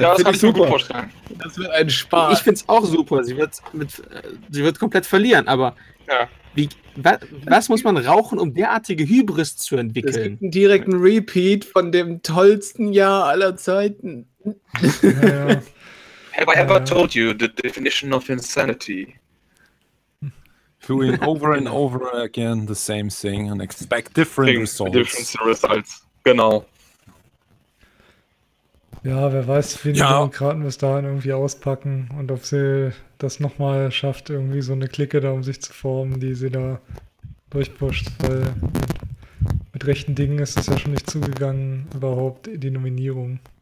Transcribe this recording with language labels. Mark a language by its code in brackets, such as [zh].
[de] Ja, das kann ich super. Mir gut vorstellen. Das wird ein Spaß. Ich finde es auch super. Sie wird komplett verlieren, aber ja. Was muss man rauchen, um derartige Hybris zu entwickeln? Es gibt einen direkten Repeat von dem tollsten Jahr aller Zeiten. Ja, ja. [en] Have I ever told you the definition of insanity? Doing over and over again the same thing and expect different results. [de] Genau. Ja, wer weiß, wie die Demokraten es da irgendwie auspacken und ob sie das nochmal schafft, irgendwie so eine Clique da um sich zu formen, die sie da durchpusht, weil mit rechten Dingen ist es ja schon nicht zugegangen, überhaupt die Nominierung.